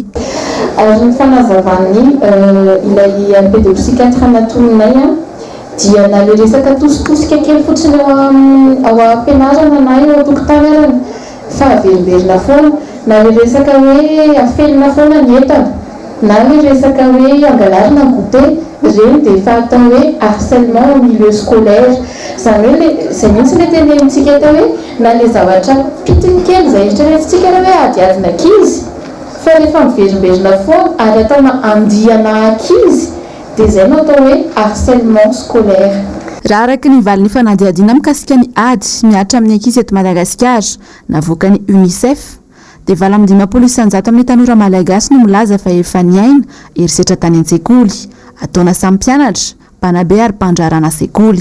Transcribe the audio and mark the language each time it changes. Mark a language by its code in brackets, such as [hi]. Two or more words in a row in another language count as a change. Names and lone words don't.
[mg] Ary ny fanazavany ilay pédopsychiatre anatononay dia nale resaka tositosika kely fotsiny ao am-pianarana na eo an-tokotanarana fa averimberina foana na le resaka hoe afelina foana ny entana na le resaka hoe angalarina ny goûter reny dia efa atao hoe [fr] harcèlement au milieu scolaire. [mg] Izany hoe izay mihitsy le tenenintsika eto hoe na le zavatra pitiny kely izay eritreretintsika hoe adiadina ankizy fa rehefa miverimberina foana ary ataona andihana ankizy dia izay no atao hoe [fr] harcèlement scolaire. [mg] Raha araka ny valin'ny fanadihadiana mikasika ny ady miatra amin'ny ankizy eto Madagasikara navoaka ny UNICEF dia vala amin'ny 500 amin'ny tanora malagasy no milaza fa efa niaina erisetra tany an-tsekoly ataona samy mpianatra, mpanabe ary mpandraharana sekoly.